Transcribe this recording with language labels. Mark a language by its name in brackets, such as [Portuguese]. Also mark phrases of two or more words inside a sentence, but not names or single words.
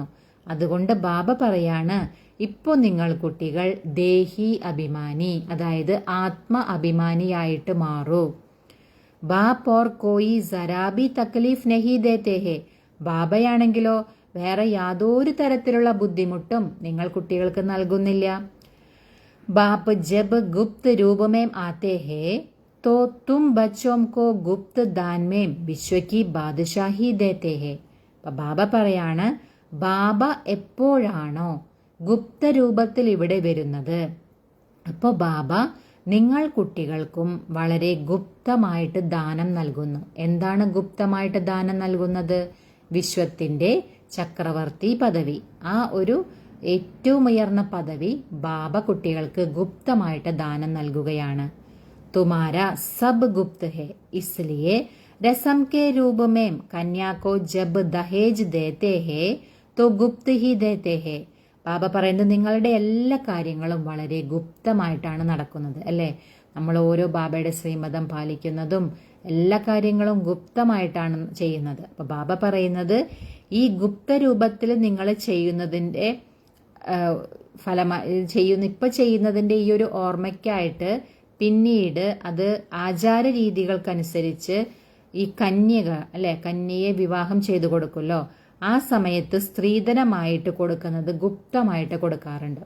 [Malayalam] അതുകൊണ്ട് ബാബ പറയാണ് ഇപ്പൊ നിങ്ങൾ കുട്ടികൾ ദേഹി അഭിമാനി, അതായത് ആത്മ അഭിമാനിയായിട്ട് മാറൂ. [Hindi] बाप और कोई सराबी तकलीफ नहीं देते हैं, [Malayalam] ബാബയാണെങ്കിലോ വേറെ യാതൊരു തരത്തിലുള്ള ബുദ്ധിമുട്ടും നിങ്ങൾ കുട്ടികൾക്ക് നൽകുന്നില്ല. [Hindi] बाप जब गुप्त रूप में आते हैं तो तुम बच्चों को गुप्त दान में विश्व की बादशाही देते हैं. [Malayalam] അപ്പൊ ബാബ പറയാണ് ബാബ എപ്പോഴാണോ ഗുപ്ത രൂപത്തിൽ ഇവിടെ വരുന്നത് അപ്പോൾ ബാബ നിങ്ങൾ കുട്ടികൾക്കും വളരെ ഗുപ്തമായിട്ട് ദാനം നൽകുന്നു. എന്താണ് ഗുപ്തമായിട്ട് ദാനം നൽകുന്നത്? വിശ്വത്തിന്റെ ചക്രവർത്തി പദവി. ആ ഒരു ഏറ്റവും ഉയർന്ന പദവി ബാബ കുട്ടികൾക്ക് ഗുപ്തമായിട്ട് ദാനം നൽകുകയാണ്. [Hindi] तुम्हारा सब गुप्त है, इसलिए रसम के रूप में कन्या को जब दहेज देते हैं तो गुप्त ही देते हैं. [Malayalam] ബാബ പറയുന്നത് നിങ്ങളുടെ എല്ലാ കാര്യങ്ങളും വളരെ ഗുപ്തമായിട്ടാണ് നടക്കുന്നത് അല്ലേ. നമ്മൾ ഓരോ ബാബയുടെ ശ്രീമതം പാലിക്കുന്നതും എല്ലാ കാര്യങ്ങളും ഗുപ്തമായിട്ടാണ് ചെയ്യുന്നത്. അപ്പൊ ബാബ പറയുന്നത് ഈ ഗുപ്ത രൂപത്തിൽ നിങ്ങൾ ചെയ്യുന്നതിന്റെ ഇപ്പൊ ചെയ്യുന്നതിന്റെ ഈ ഒരു ഓർമ്മയ്ക്കായിട്ട് പിന്നീട് അത് ആചാര രീതികൾക്കനുസരിച്ച് ഈ കന്യക അല്ലെ, കന്യയെ വിവാഹം ചെയ്തു കൊടുക്കുമല്ലോ, ആ സമയത്ത് സ്ത്രീധനമായിട്ട് കൊടുക്കുന്നത് ഗുപ്തമായിട്ട് കൊടുക്കാറുണ്ട്.